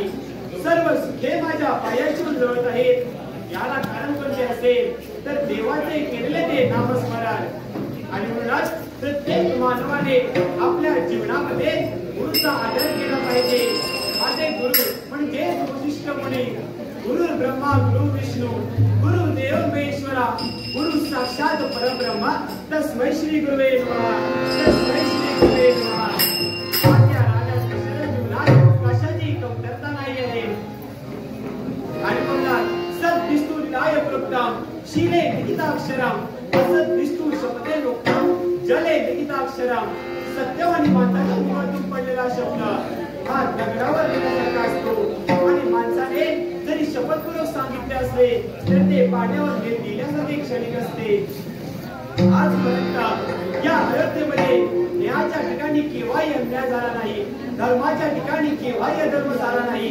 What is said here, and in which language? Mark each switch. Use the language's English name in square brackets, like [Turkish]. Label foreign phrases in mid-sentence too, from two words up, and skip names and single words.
[Marathi] सर्व सुखे माझ्या पायाशी जवळ आहेत. याला कारण कोणते असेल तर देवाचे केलेले ते नामस्मरण. आणि म्हणूनच प्रत्येक मानवाने आपल्या जीवनामध्ये गुरुचा आदर केला पाहिजे. माझे गुरु म्हणजे वशिष्ठ मुनी, [Sanskrit] गुरु ब्रह्मा गुरु विष्णू गुरु देव महेश्वरा, गुरु साक्षात परब्रह्मा, तस्मै श्री गुरुवे नमः, तस्मै श्री गुरुवे नमः. [Marathi] माझ्या राजा दशरथ जीवनात कशाची कमतरता नाही आहे. आणि म्हणतात [Sanskrit] सद्विष्णु लाय प्रोक्तम शीले लिखिताक्षरम, असद्विष्णु शपथे लोक्तम जले लिखिताक्षरम. [Marathi] सत्यवानी माणसाच्या मुखातून पडलेला शब्द हा दगडावर लिहिल्यासारखा असतो. आणि माणसाने जरी शपथपूर्वक सांगितले असले तर ते पाण्यावर लिहिल्यासारखे क्षणिक असते. आजपर्यंत या अयोध्येमध्ये न्यायाच्या ठिकाणी केव्हाही अन्याय झाला नाही, धर्माच्या ठिकाणी केव्हाही अधर्म झाला नाही.